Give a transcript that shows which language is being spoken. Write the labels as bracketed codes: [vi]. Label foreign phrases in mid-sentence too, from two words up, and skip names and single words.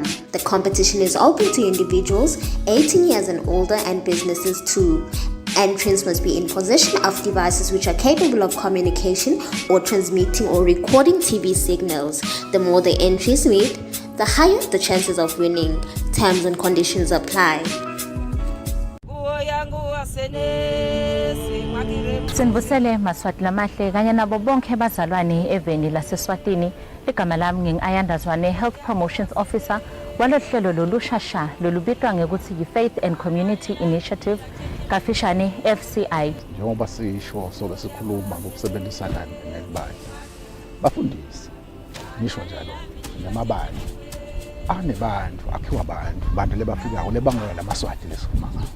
[en] The competition is open to individuals 18 years and older and businesses too. Entrants must be in possession of devices which are capable of communication or transmitting or recording TV signals. The more the entries meet, the higher the chances of winning. Terms and conditions apply. [ss] Sinibusele Maswati lamahle kanye nabo bonke bazalwane eveni laseSwatini. Igama lami ngingayandazwane [en] Health Promotions Officer [ss] walohlelo lolushasha lolubitwa ngekuthi yi- [en] Faith and Community Initiative [ss] kafishane FCI. Njengoba sisho sobe sikhuluma ngokusebenzisana nebandla. Bafundisi nisho njalo namabandla anebantu akhiwa abantu lebafikayo lebangela lamaswati lesikhuluma ngayo.